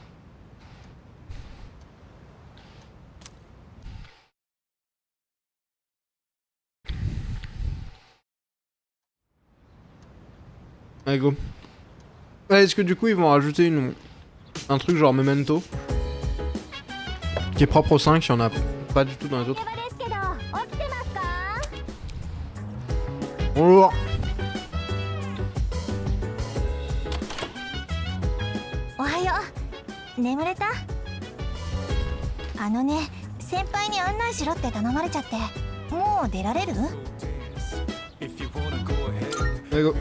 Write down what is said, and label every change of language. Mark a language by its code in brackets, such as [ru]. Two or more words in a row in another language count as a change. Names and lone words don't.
[fr] Allez, go. Ouais, est-ce que du coup ils vont rajouter un truc genre Memento qui est propre au 5, il y en a pas du tout dans les autres. Bonjour. [ja] おはよう。眠れた？先輩に案内しろって頼まれちゃって、もう出られる？ [fr] Allez, go.